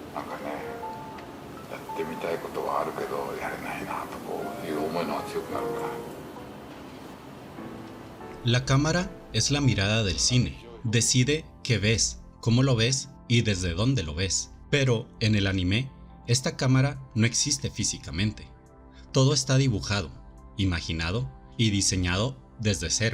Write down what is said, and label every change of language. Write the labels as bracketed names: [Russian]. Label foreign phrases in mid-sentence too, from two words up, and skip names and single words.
[Japanese] かね、やってみたいことはあるけどやれないなとこういう思いの方が強くなるから。 [Spanish] La cámara es la mirada del cine. Decide qué ves, cómo lo ves y desde dónde lo ves. Pero en el anime, esta cámara no existe físicamente. Todo está dibujado, imaginado y diseñado desde cero.